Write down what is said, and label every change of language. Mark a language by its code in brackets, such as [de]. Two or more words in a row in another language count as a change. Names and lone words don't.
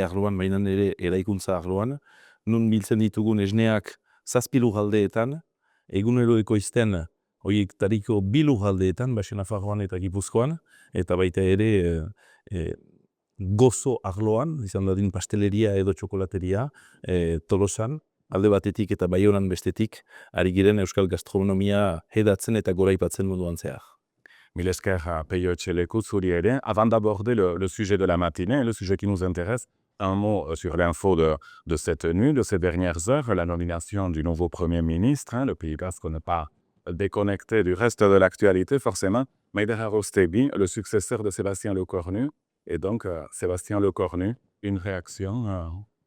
[eu] arloan, baina ere eraikuntza arloan, nun biltzen ditugun esneak 7 lurraldeetan, egunero ekoizten horiek tariko 2 lurraldeetan, Baixo Nafarroan eta Gipuzkoan, eta baita ere gozo arloan, izan dadin pasteleria edo txokolateria, Tolosan, alde batetik eta Baionan bestetik, ari giren euskal gastronomia hedatzen eta goraipatzen munduan zehar. Mille esker Peio Etxeleku zuri ere. [fr] Avant d'aborder le sujet de la matinée, le sujet qui nous intéresse, un mot sur l'info de cette nuit, de ces dernières heures, la nomination du nouveau Premier ministre, le Pays Basque n'est pas déconnecté du reste de l'actualité forcément, Maider Arostebi, le successeur de Sébastien Lecornu, et donc Sébastien Lecornu, une réaction